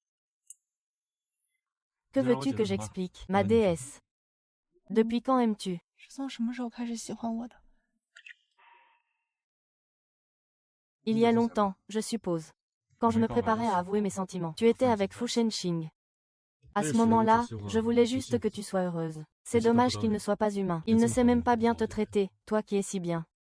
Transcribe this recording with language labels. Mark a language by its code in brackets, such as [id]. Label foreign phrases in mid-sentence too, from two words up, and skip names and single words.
[fr] Que veux-tu que j'explique, ma déesse? Depuis quand aimes-tu? [zh] 是从什么时候开始喜欢我的？ [fr] Il y a longtemps, je suppose. Quand je me préparais à avouer mes sentiments, tu étais avec Fu Shenxing. À ce moment-là, je voulais juste que tu sois heureuse. C'est dommage qu'il ne soit pas humain. Il ne sait même pas bien te traiter, toi qui es si bien.